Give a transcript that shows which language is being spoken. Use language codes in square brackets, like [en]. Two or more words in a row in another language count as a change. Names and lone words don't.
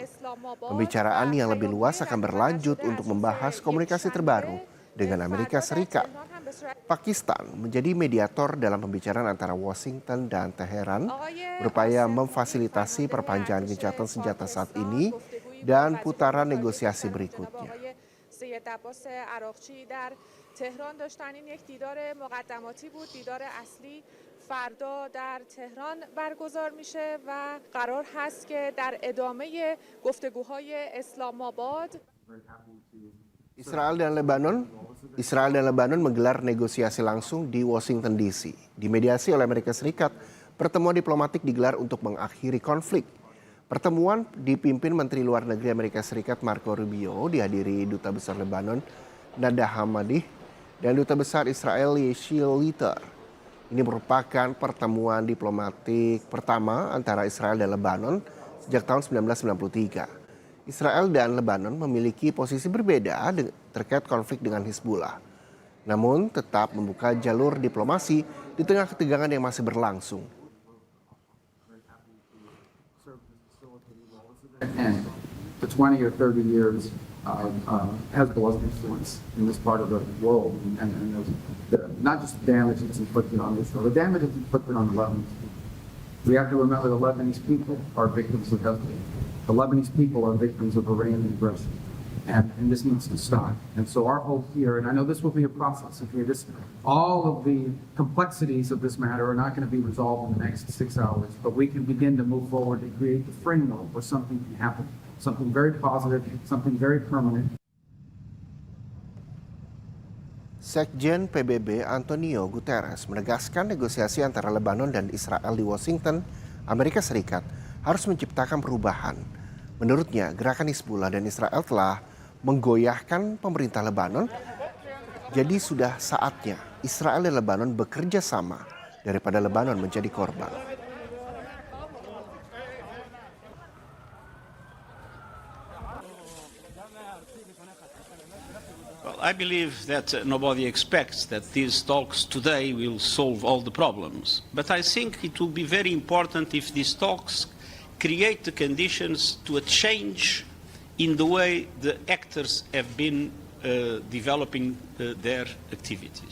[id] Pembicaraan yang lebih luas akan berlanjut untuk membahas komunikasi terbaru dengan Amerika Serikat. Pakistan menjadi mediator dalam pembicaraan antara Washington dan Teheran, berupaya memfasilitasi perpanjangan gencatan senjata saat ini dan putaran negosiasi berikutnya. [fa] فردا در تهران برگزار میشه و قرار هست که در ادامه گفتگوهای اسلام آباد [id] Israel dan Lebanon menggelar negosiasi langsung di Washington DC. Dimediasi oleh Amerika Serikat, pertemuan diplomatik digelar untuk mengakhiri konflik. Pertemuan dipimpin Menteri Luar Negeri Amerika Serikat Marco Rubio, dihadiri Duta Besar Lebanon Nada Hamadih dan Duta Besar Israel Yeshi Litter. Ini merupakan pertemuan diplomatik pertama antara Israel dan Lebanon sejak tahun 1993. Israel dan Lebanon memiliki posisi berbeda terkait konflik dengan Hizbullah. Namun tetap membuka jalur diplomasi di tengah ketegangan yang masih berlangsung. [en] And the 20 or 30 years of Hezbollah's influence in this part of the world, and not just the damage that's inflicted on Israel, the damage that's inflicted on the Lebanese people. We have to remember the Lebanese people are victims of Hezbollah. The Lebanese people are victims of Iranian aggression, and this needs to stop. And so our hope here, and I know this will be a process, all of the complexities of this matter are not going to be resolved in the next 6 hours, but we can begin to move forward and create the framework where something can happen, something very positive, something very permanent. [id] Sekjen PBB Antonio Guterres menegaskan negosiasi antara Lebanon dan Israel di Washington, Amerika Serikat harus menciptakan perubahan. Menurutnya, gerakan Hizbullah dan Israel telah menggoyahkan pemerintah Lebanon. Jadi sudah saatnya Israel dan Lebanon bekerja sama daripada Lebanon menjadi korban. [en] Well, I believe that nobody expects that these talks today will solve all the problems. But I think it will be very important if these talks create the conditions to a change in the way the actors have been developing their activities.